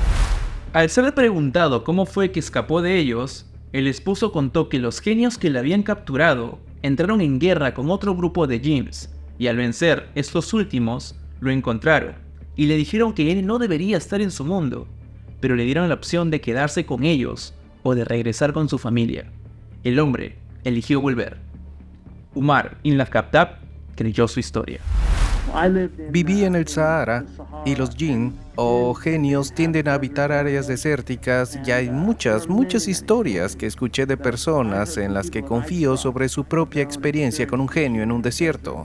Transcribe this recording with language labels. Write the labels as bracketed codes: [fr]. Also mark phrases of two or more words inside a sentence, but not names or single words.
[es] Al ser preguntado cómo fue que escapó de ellos, el esposo contó que los genios que le habían capturado entraron en guerra con otro grupo de jinns y al vencer estos últimos, lo encontraron y le dijeron que él no debería estar en su mundo, pero le dieron la opción de quedarse con ellos o de regresar con su familia. El hombre eligió volver. Umar ibn-Khattab creyó su historia. Viví en el Sahara y los jinn o genios tienden a habitar áreas desérticas y hay muchas historias que escuché de personas en las que confío sobre su propia experiencia con un genio en un desierto.